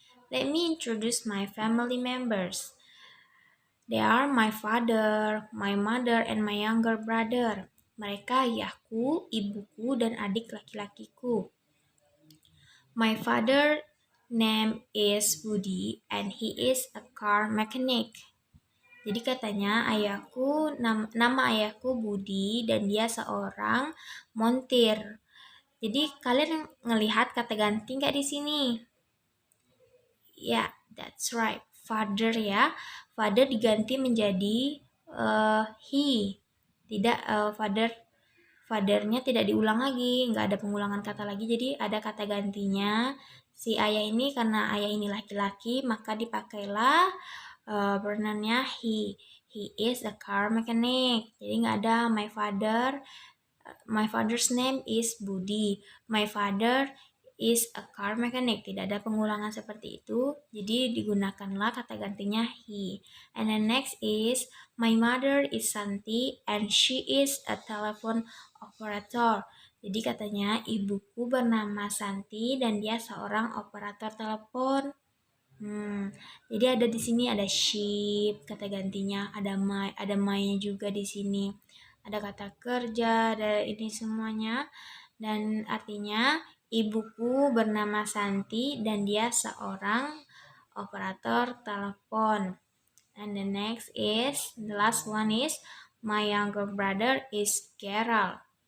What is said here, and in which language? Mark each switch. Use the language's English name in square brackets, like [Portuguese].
[English] Let me introduce my family members. They are my father, my mother, and my younger brother. [Indonesian] Mereka ayahku, ibuku, dan adik laki-lakiku. [English] My father name is Budi and he is a car mechanic. [Indonesian] Jadi katanya ayahku nama ayahku Budi dan dia seorang montir. Jadi kalian ngelihat kata ganti nggak di sini? [English] Ya, that's right. [Indonesian] Father ya. Father diganti menjadi he. Tidak fathernya tidak diulang lagi, nggak ada pengulangan kata lagi. Jadi ada kata gantinya. Si ayah ini karena ayah ini laki-laki, maka dipakailah pronounnya he. [English] He is a car mechanic. [Indonesian] Jadi nggak ada [English] my father. My father's name is Budi. My father is a car mechanic. [Indonesian] Tidak ada pengulangan seperti itu. Jadi digunakanlah kata gantinya he. [English] And then next is my mother is Santi and she is a telephone operator. [Indonesian] Jadi katanya ibuku bernama Santi dan dia seorang operator telepon. Jadi ada di sini ada sheep kata gantinya, ada my-nya juga di sini. Ada kata kerja, ada ini semuanya dan artinya ibuku bernama Santi dan dia seorang operator telepon. [English] And the next is, the last one is, my younger brother is Gerald.